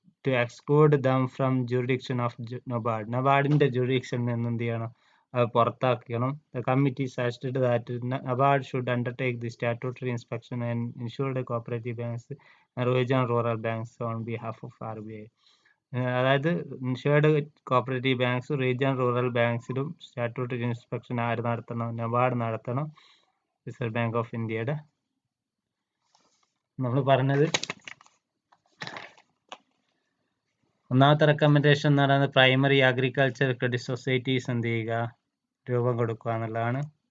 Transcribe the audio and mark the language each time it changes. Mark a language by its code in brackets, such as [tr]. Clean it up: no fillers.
[en] To exclude them from jurisdiction of NABARD. [ml] നബാർഡിന്റെ jurisdiction നിന്ന് എന്ത് ചെയ്യണം, അത് പുറത്താക്കണം. [en] The committee suggested that NABARD should undertake the statutory inspection and ensure the cooperative banks and regional rural banks on behalf of RBI. [ml] അതായത് insured cooperative banks regional rural ബാങ്ക്സിലും statutory inspection ആര് നടത്തണം, NABARD നടത്തണം, reserve bank of ഇന്ത്യയുടെ. നമ്മൾ പറഞ്ഞത് ഒന്നാമത്തെ recommendation എന്ന് പറയുന്നത് പ്രൈമറി അഗ്രികൾച്ചർ ക്രെഡിറ്റ് സൊസൈറ്റീസ് എന്ത് ചെയ്യുക, രൂപം കൊടുക്കുക എന്നുള്ളതാണ്.